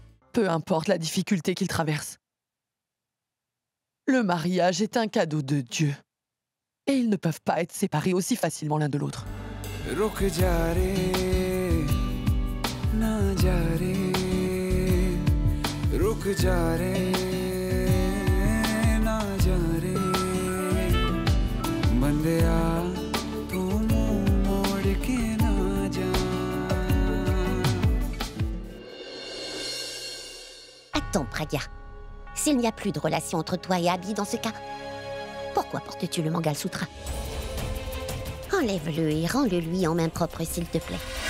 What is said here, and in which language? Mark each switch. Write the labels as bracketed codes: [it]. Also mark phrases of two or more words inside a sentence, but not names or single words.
[fr] Peu importe la difficulté qu'ils traversent. Le mariage est un cadeau de Dieu. Et ils ne peuvent pas être séparés aussi facilement l'un de l'autre. [hi] रुक जा रे ना जा रे रुक जा रे ना जा रे बंदिया तू मुंह मोड़ के ना जा [fr] Attends, Pragya. S'il n'y a plus de relation entre toi et Abby dans ce cas, pourquoi portes-tu le Mangal Sutra? Enlève-le et rends-le lui en main propre, s'il te plaît.